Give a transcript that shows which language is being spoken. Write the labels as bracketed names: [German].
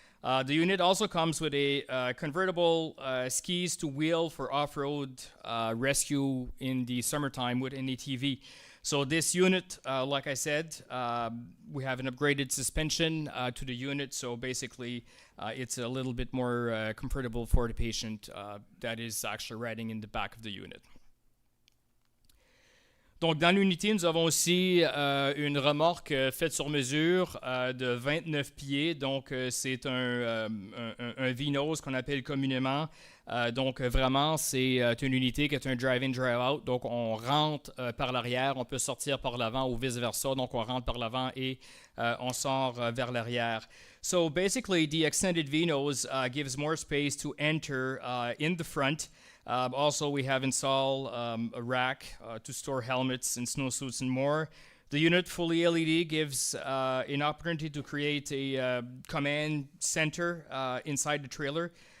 [English] The unit also comes with a convertible skis to wheel for off-road rescue in the summertime with an ATV. So this unit, like I said, we have an upgraded suspension to the unit. So basically, it's a little bit more comfortable for the patient that is actually riding in the back of the unit. [French] Donc, dans l'unité, nous avons aussi une remorque faite sur mesure de 29 pieds. Donc, c'est un Vinos qu'on appelle communément. Donc, vraiment, c'est une unité qui est un drive-in, drive-out. Donc, on rentre par l'arrière, on peut sortir par l'avant ou vice-versa. Donc, on rentre par l'avant et on sort vers l'arrière. [English] So, basically, the extended Vinos gives more space to enter in the front. Also, we have installed a rack to store helmets and snowsuits and more. The unit fully LED gives an opportunity to create a command center inside the trailer.